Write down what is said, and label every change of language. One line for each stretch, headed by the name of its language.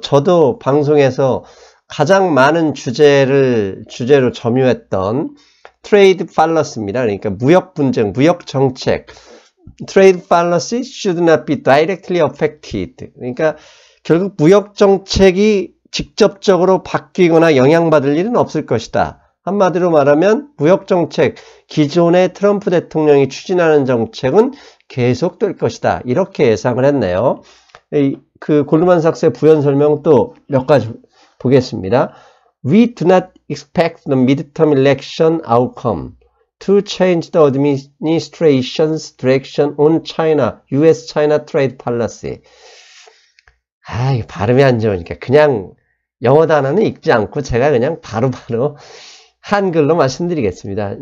Korean: 저도 방송에서 가장 많은 주제로 점유했던 트레이드 팔러스입니다. 그러니까 무역 분쟁, 무역 정책.
English: Trade policy should not be directly affected.
Korean: 그러니까 결국 무역 정책이 직접적으로 바뀌거나 영향받을 일은 없을 것이다. 한마디로 말하면 무역정책, 기존의 트럼프 대통령이 추진하는 정책은 계속될 것이다. 이렇게 예상을 했네요. 그 골드만삭스의 부연 설명 또 몇 가지 보겠습니다.
English: We do not expect the midterm election outcome to change the administration's direction on China, US-China trade policy.
Korean: 이 발음이 안 좋으니까 그냥 영어 단어는 읽지 않고 제가 그냥 바로바로 한글로 말씀드리겠습니다.